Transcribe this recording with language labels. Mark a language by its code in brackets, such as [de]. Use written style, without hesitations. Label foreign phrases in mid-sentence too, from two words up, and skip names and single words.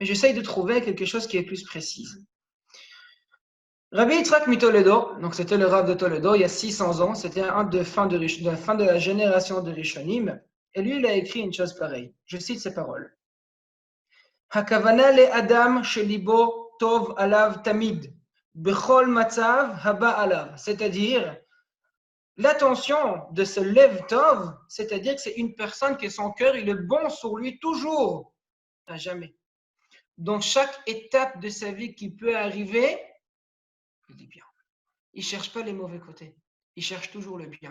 [fr] mais j'essaye de trouver quelque chose qui est plus précis. Rabbi Yitzhak Mitoledo, donc c'était le Rav de Toledo, il y a 600 ans, c'était un de fin de la génération de Rishonim, et lui, il a écrit une chose pareille. Je cite ses paroles. [he] הכוונה לאדם שליבו טוב עליו תמיד, בכל מצב הבא עליו. [fr] C'est-à-dire, l'attention de ce [he] לב טוב, [fr] c'est-à-dire que c'est une personne qui son cœur, il est bon sur lui toujours, à jamais. Dans chaque étape de sa vie qui peut arriver, il dit bien. Il ne cherche pas les mauvais côtés. Il cherche toujours le bien.